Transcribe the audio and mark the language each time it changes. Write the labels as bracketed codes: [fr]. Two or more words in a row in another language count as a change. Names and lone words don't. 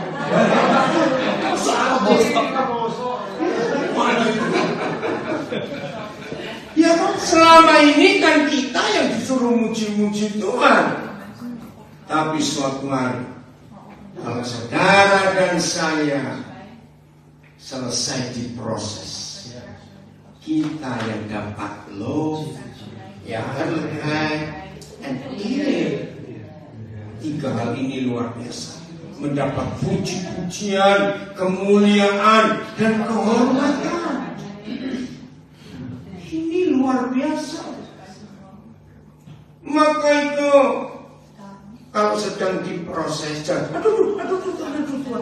[id] Ya kan selama ini kan kita yang disuruh muji-muji Tuhan. Tapi suatu hari kalau saudara dan saya selesai diproses, kita yang dapat [nl] love, heerlijkheid, and eer. [id] 3 hal ini luar biasa. Mendapat puji-pujian, kemuliaan, dan kehormatan. Ini luar biasa. Maka itu kalau sedang diproses, aduh, Tuhan.